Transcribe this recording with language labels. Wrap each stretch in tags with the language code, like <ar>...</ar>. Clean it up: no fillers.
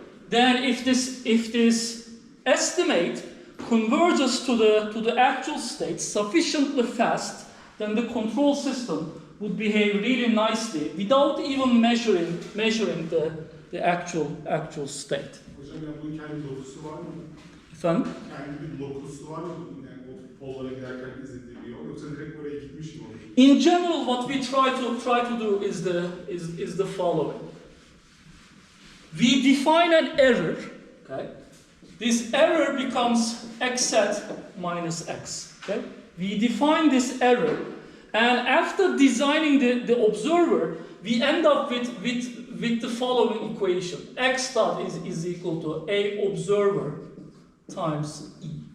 <en>Then if this estimate converges to the actual state sufficiently fast, then the control system would behave really nicely without even measuring the actual state.</en> <tr>Hocam ya bunun kendi lokusu var mı? Efendim? Kendi bir lokusu var mı? Yani o pollara giderken izlediği bir yol. Yoksa direkt oraya gitmiş mi olur?</tr> <en>In general, what we try to do is the following. We define an error. Okay? This error becomes x hat minus x. Okay? We define this error, and after designing the observer, we end up with the following equation. X dot is equal to a observer times E.</en>